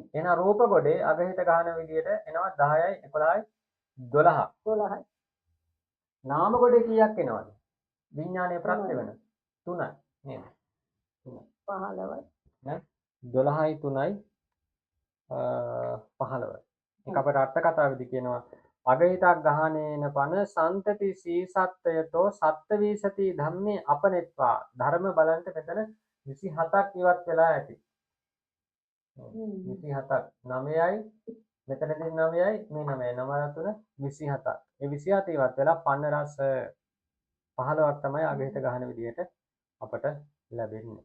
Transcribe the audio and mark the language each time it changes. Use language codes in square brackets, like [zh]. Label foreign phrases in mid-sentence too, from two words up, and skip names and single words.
[si] එහෙනම් රූප කොටේ අගහිත ගහන විදියට එනවා 10යි 11යි 12. 12යි. නාම කොටේ කීයක් එනවද? විඥානයේ ප්‍රත්‍ය වෙන 3යි නේද? 3යි. 15යි. නේ? 12යි 3යි 15යි. ඒක අපට අර්ථ කතාවේදී කියනවා [pi] අගහිතක් ගහනේන පන සන්තති සීසත්තයතෝ සත්ත්වීසති ධම්මේ අපනෙත්වා [si] ධර්ම බලන්ට මෙතන 27ක් ඉවත් වෙලා ඇති. 27ක් 9යි මෙතනදී 9යි මේ 9යි 9 3 27ක්. ඒ 27 ඉවත් වෙලා පන්න රස 15ක් තමයි අගහිත ගහන විදිහට අපට ලැබෙන්නේ.